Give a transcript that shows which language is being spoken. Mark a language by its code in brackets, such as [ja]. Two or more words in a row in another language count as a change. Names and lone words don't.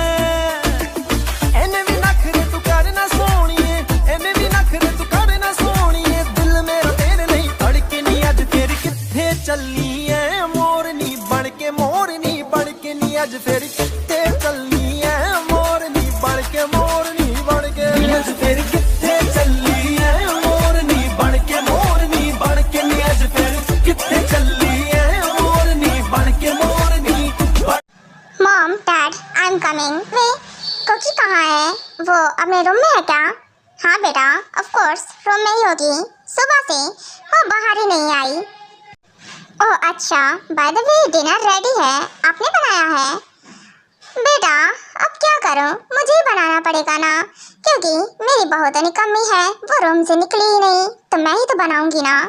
[pa] ਏਨੇ ਭੀ ਨਖਰੇ ਤੂ ਕਰਨਾ ਸੋਹਣੀਏ, ਏਨੇ ਭੀ ਨਖਰੇ ਤੂ ਕਰਨਾ ਸੋਹਣੀਏ, ਦਿਲ ਮੇਰਾ ਤੇਰੇ ਨਹੀਂ ਧੜਕੇ ਨੀ ਅੱਜ ਫਿਰ ਕਿੱਥੇ ਚੱਲੀ ਹੈ ਮੋਰਨੀ ਬਣਕੇ, ਮੋਰਨੀ ਬਣਕੇ ਨੀ ਅੱਜ ਫਿਰ ਕਿੱਥੇ ਚੱਲੀ ਹੈ ਮੋਰਨੀ ਬਣਕੇ, ਮੋਰਨੀ ਬਣਕੇ ਅੱਜ ਫਿਰ ਕਿੱਥੇ ਚੱਲੀ ਹੈ ਮੋਰਨੀ ਬਣਕੇ, ਮੋਰਨੀ ਬਣਕੇ ਨੀ ਅੱਜ ਫਿਰ ਕਿੱਥੇ ਚੱਲੀ ਹੈ ਮੋਰਨੀ ਬਣਕੇ, ਮੋਰਨੀ। [en] Mom dad I am coming. [hi] वे कोकी कहाँ है? वो अपने रूम में है क्या? हाँ बेटा [en] of course [hi] रूम में ही होगी, सुबह से वो बाहर ही नहीं आई। ओह अच्छा, [en] By the way dinner ready [hi] है, आपने बनाया है? बेटा अब क्या करूं, मुझे ही बनाना पड़ेगा ना, क्योंकि मेरी बहू तो निकम्मी है, वो रूम से निकली ही नहीं, तो मैं ही तो बनाऊंगी ना।